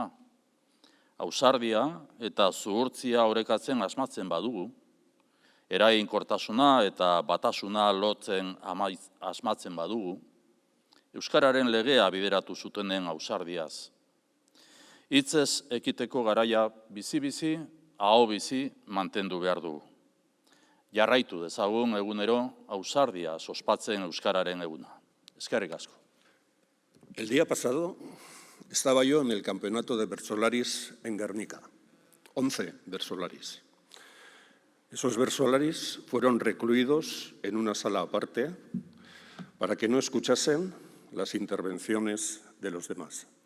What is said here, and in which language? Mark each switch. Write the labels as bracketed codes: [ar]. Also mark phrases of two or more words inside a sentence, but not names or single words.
[eu] Ausardia eta zuhurtzia orekatzen asmatzen badugu, eraginkortasuna eta batasuna lotzen asmatzen badugu, euskararen legea bideratu zutenen ausardiaz. Hitzez ekiteko garaia bizi-bizi, aho-bizi mantendu behar dugu. Jarraitu dezagun egunero ausardia ospatzen euskararen eguna. Eskerrik asko. [es] El día pasado estaba yo en el campeonato de versolaris en Guernica. 11 versolaris. Esos versolaris fueron recluidos en una sala aparte para que no escuchasen las intervenciones de los demás.